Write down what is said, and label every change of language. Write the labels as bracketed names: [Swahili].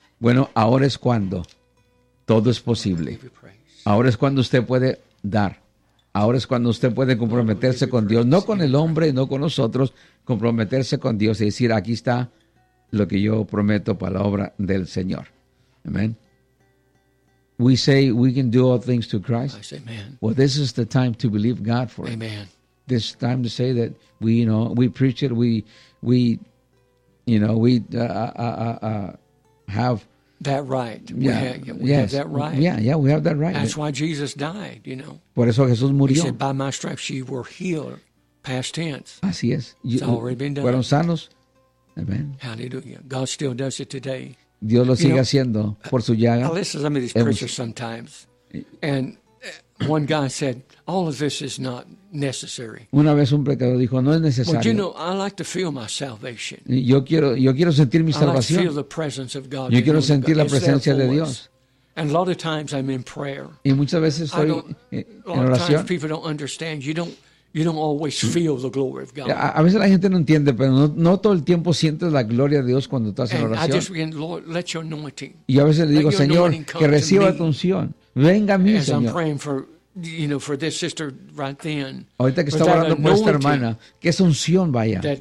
[Spanish] Bueno, ahora es cuando todo es posible. Ahora es cuando usted puede dar. Ahora es cuando usted puede comprometerse con Dios, no con el hombre, no con nosotros, comprometerse con Dios y decir, aquí está lo que yo prometo para la obra del Señor. [English] Amén. We say we can do all things through Christ. I say, amen. Well, this is the time to believe God for amen. It. Amen. This time to say that we, you know, we preach it. We, you know, we have that right. Yeah. We have that right. Yeah, we have that right. That's why Jesus died. You know. [Spanish] Por eso Jesús murió. [English] He said, "By my stripes ye were healed." Past tense. [Spanish] Así es. [English] It's already been done. [Spanish] Fueron sanos. Amen. [English] Hallelujah. God still does it today. [Spanish] Dios lo sigue haciendo por su llaga. [English] I listen to some of these preachers sometimes, and one guy said, "All of this is not necessary." [Spanish] Una vez un predicador dijo, "No es necesario." [English] Well, you know, I like to feel my salvation. [Spanish] Yo quiero sentir mi salvación. [English] I like to feel the presence of God. [Spanish] Yo quiero sentir la presencia de Dios. [English] And a lot of times I'm in prayer. [Spanish] Y muchas veces estoy en oración. [English] A lot of times people don't understand. You don't always feel the glory of God. [Spanish] A veces la gente no entiende, pero no todo el tiempo sientes la gloria de Dios cuando estás en oración. Y a veces le digo, Señor, que reciba tu unción. Venga a mí, Señor. Ahorita que estaba orando por esta hermana, que esa unción vaya.